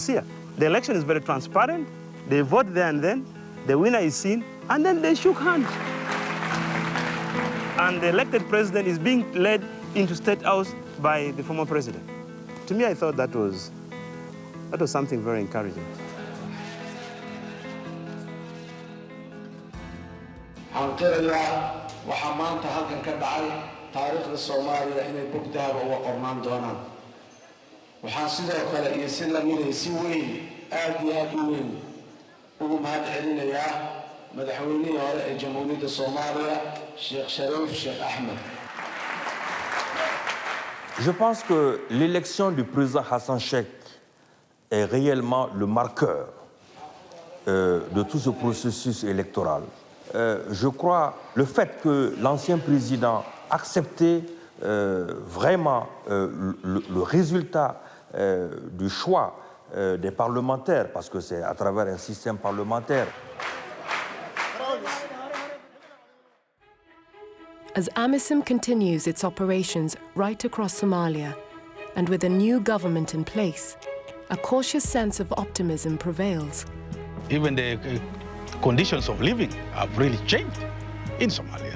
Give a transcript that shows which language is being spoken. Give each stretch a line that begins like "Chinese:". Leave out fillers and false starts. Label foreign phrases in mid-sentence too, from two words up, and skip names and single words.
English: The election is very transparent. They vote there and then. the winner is seen, and then they shook hands. And the elected president is being led into State House by the former president. To me, I thought that was something very encouraging.
Somali: waxaa maanta halkan ka dhacay taariikhda Soomaaliya inay bogdaaba uga qornaan doonaan waxaan sidoo kale iyo si la mid ah si weyn aad iyo aad u weyn ugu mahadcelinayaa madaxweynihii hore ee Jamhuuriyadda Soomaaliya Sheikh Sharif Sheikh Ahmed.
French: Je pense que l'élection du président Hassan Sheikh est réellement le marqueur de tout ce processus électoral. Je crois le fait que l'ancien président acceptait vraiment le résultat du choix des parlementaires, parce que c'est à travers un système parlementaire.
English: As AMISOM continues its operations right across Somalia, and with a new government in place, a cautious sense of optimism prevails. Even the conditions of living have really changed in Somalia.